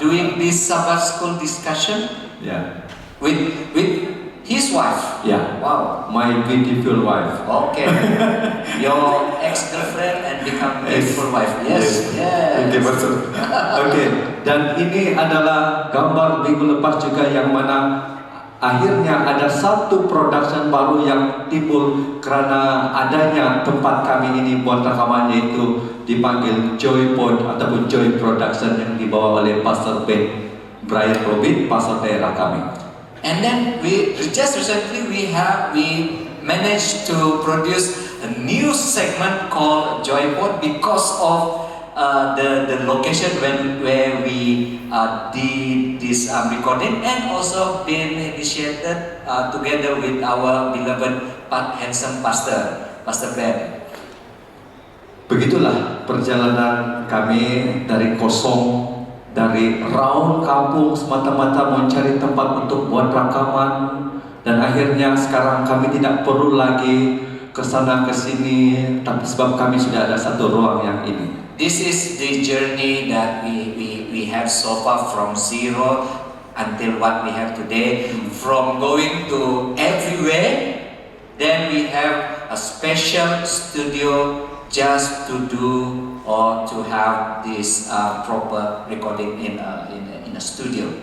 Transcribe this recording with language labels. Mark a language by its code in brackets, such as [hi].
[en] doing this Sabbath school discussion [ms] Ya, [en] with his wife. [ms] ya. Wow. [en] My beautiful wife. Okay. Your ex-girlfriend and become beautiful wife. Yes. Oke, Yes. [ms] betul. Oke, dan ini adalah gambar minggu lepas juga yang mana akhirnya ada satu production baru yang timbul karena adanya tempat kami ini buat rekaman, yaitu dipanggil Joy Pod ataupun Joy Production yang dibawa oleh Pastor Ben Brian Robin, pastor daerah kami. [en] And then we just recently we managed to produce a new segment called Joypod because of the location where we did this recording, and also been initiated together with our beloved handsome pastor Ben. [ms] Begitulah perjalanan kami dari kosong, dari raun kampung semata-mata mencari tempat untuk buat rakaman, dan akhirnya sekarang kami tidak perlu lagi ke sana ke sini, tapi sebab kami sudah ada satu ruang yang ini. [en] This is the journey that we have so far, from zero until what we have today, from going to everywhere. Then we have a special studio just to do or to have this proper recording in a studio.